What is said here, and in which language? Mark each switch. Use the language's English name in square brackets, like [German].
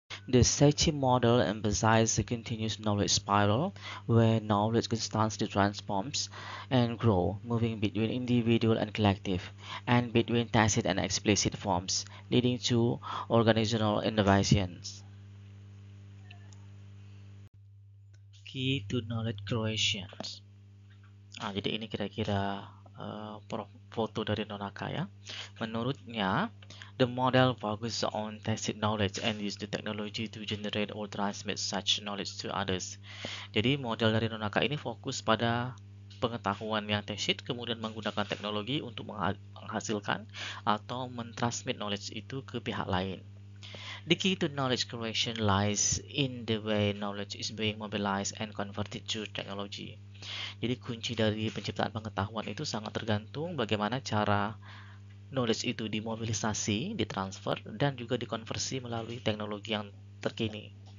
[English] The Seichi model emphasizes the continuous knowledge spiral, where knowledge constantly transforms and grows, moving between individual and collective, and between tacit and explicit forms, leading to organizational innovations. Key to knowledge creation. [Indonesian] Nah, jadi ini kira-kira foto dari Nonaka ya. Menurutnya, [English] the model focuses on tacit knowledge and use the technology to generate or transmit such knowledge to others. [Indonesian] Jadi model dari Nonaka ini fokus pada pengetahuan yang tacit, kemudian menggunakan teknologi untuk menghasilkan atau mentransmit knowledge itu ke pihak lain. [English] The key to knowledge creation lies in the way knowledge is being mobilized and converted to technology. [Indonesian] Jadi kunci dari penciptaan pengetahuan itu sangat tergantung bagaimana cara knowledge itu dimobilisasi, ditransfer, dan juga dikonversi melalui teknologi yang terkini.